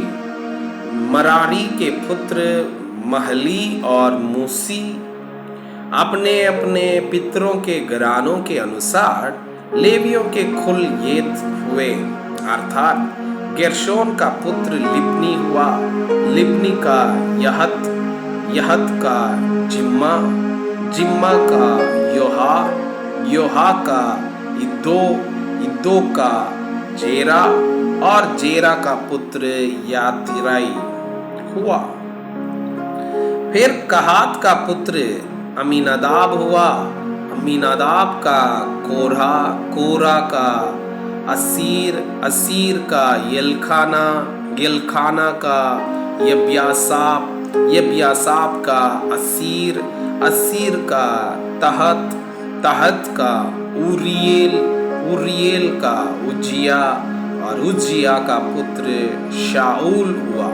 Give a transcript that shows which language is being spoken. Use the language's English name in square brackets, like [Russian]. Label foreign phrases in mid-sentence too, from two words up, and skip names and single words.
[Hindi] मरारी के पुत्र महली और मूसी। अपने अपने पितरों के घरानों के अनुसार लेवियों के कुल ये हुए, अर्थात गेर्शोन का पुत्र लिब्नी हुआ, लिब्नी का यहत, यहत का जिम्मा, जिम्मा का योहा, योहा का इद्दो, इद्दो का जेरा और जेरा का पुत्र यातिराई हुआ। फिर कहात का पुत्र अमीनादाब हुआ, अमीनादाब का कोरहा, कोरा का असीर, असीर का यल्खाना, यल्खाना का यब्यासाप, यब्यासाप का असीर, असीर का तहत, तहत का उरियल, उरियल का उज्जिया और उज्जिया का पुत्र शाऊल हुआ।